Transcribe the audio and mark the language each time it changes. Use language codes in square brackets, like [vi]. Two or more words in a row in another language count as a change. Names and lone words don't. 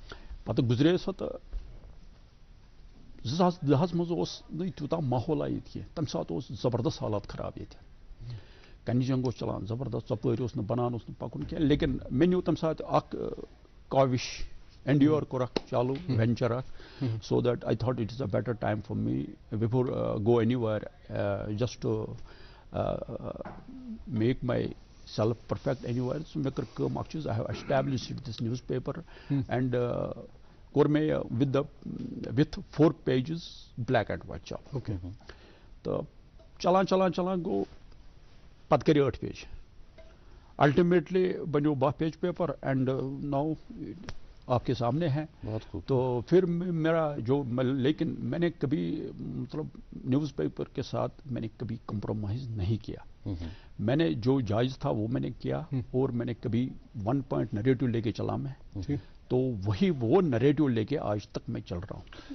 [ks] کرُن پتہٕ گُزرے سۄ تہٕ 2010 مز اوس نہ تیوتاہ ماحول ییٚتہِ کینٛہہ تمہِ ساتہٕ اوس زبردست حالات خراب ییٚتہِ کنہِ جنگ اوس چلان زبردست ژۄپٲرۍ اوس نہٕ بنان اوس نہٕ پکُن کینٛہہ لیکن مےٚ نیوٗ تمہِ ساتہٕ اکھ کاوِش اینڈیور کوٚر اکھ چالو وینچر اکھ [en] so that I thought it is a better time for me before go anywhere just to make my self perfect anywhere. [ks] So مےٚ کٔر کٲم اکھ چیٖز [en] I have established this newspaper and [ks] کوٚر مےٚ [en] with 4 pages black and white [ks] چالو تہٕ چلان گوٚو پتہٕ کٔرۍ 8 پیج الٹیمیٹلی بنیو 12 [en] page paper and now [ur] آپ کے سامنے ہے. تو پھر میرا جو لیکن میں نے کبھی مطلب نیوز پیپر کے ساتھ میں نے کبھی کمپرومائز نہیں کیا. میں نے جو جائز تھا وہ میں نے کیا اور میں نے کبھی 1 [en] point narrative [ur] لے کے چلا میں تو وہ نریٹو لے کے آج تک میں چل رہا ہوں.